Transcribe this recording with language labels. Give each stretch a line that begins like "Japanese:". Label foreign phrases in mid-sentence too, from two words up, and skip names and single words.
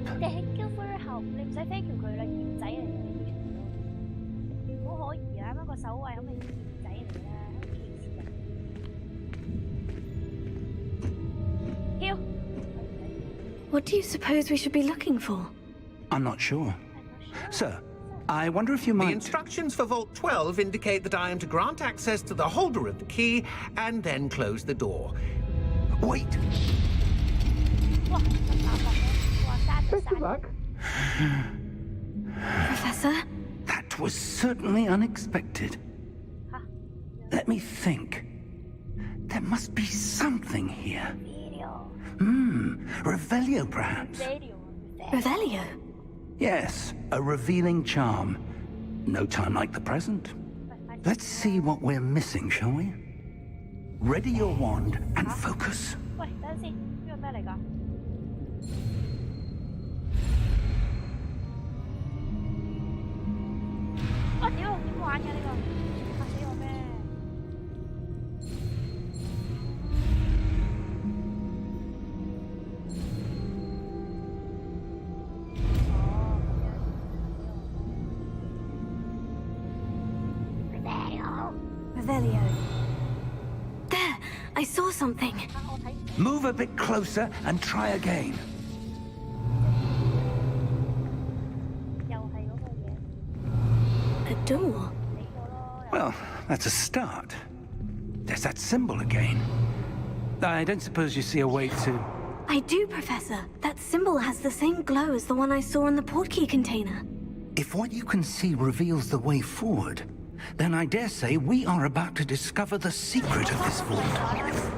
English: Thank you for your help。
Cantonese: 你唔使
English: thank you
Cantonese: 佢啦，賢仔嚟嘅呢啲全部都好可疑啊！啱啱個守衛咁嘅賢仔嚟啦，歧視人。跳。
English: What do you suppose we should be looking for? I'm not sure. Sir, I wonder if you The might... instructions for Vault 12 indicate that I am to grant access to the holder of the key and then close the door. Wait!
Cantonese: 哇！咁打落嘅，哇！閂就閂。
English: Professor? That was certainly unexpected. 嚇 Let me think. There must be something here. ，video Revelio perhaps? video Revelio? Yes, a revealing charm. No time like the present. Let's see what we're missing, shall we? Ready your wand and focus.
Cantonese: 喂，等陣先，呢個咩嚟㗎？我屌，點玩嘅呢個？嚇死我咩？哦，咁樣。
English: Revelio. There! I saw something.
Cantonese: 我睇
English: Move a bit closer and try again.
Cantonese: 又係嗰個嘢，
English: A door.
Cantonese: 死咗咯。
English: Well, that's a start. There's that symbol again. I don't suppose you see a way to... I do, Professor. That symbol has the same glow as the one I saw in the portkey container. If what you can see reveals the way forward, then I dare say we are about to discover the secret of this vault.